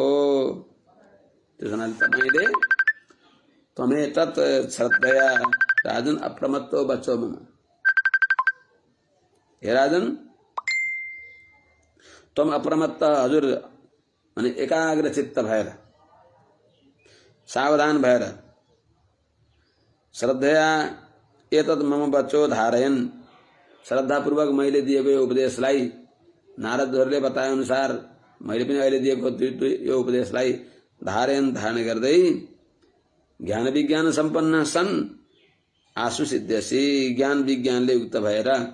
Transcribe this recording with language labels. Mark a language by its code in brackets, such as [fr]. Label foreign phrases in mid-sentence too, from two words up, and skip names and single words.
[ne] त्यस हुनाले तपाईले [sa] तमे तत् श्रद्धया राजन अप्रमत्तो बच्चो मम। [ne] हे राजन, तुम अप्रमत्त हजुर अनि एकाग्र चित्त भएर, सावधान भएर, [sa] श्रद्धया एतत् मम बच्चो धारयन, [ne] श्रद्धापूर्वक मैले दिएको यो उपदेशलाई, नारदहरूले बताए अनुसार मैले पनि अहिले दिएको यो उपदेशलाई धारयन धारण गर्दै [sa] ज्ञान विज्ञान सम्पन्न सन् आशु सिद्ध्यसी, [ne] ज्ञान विज्ञानले युक्त भएर।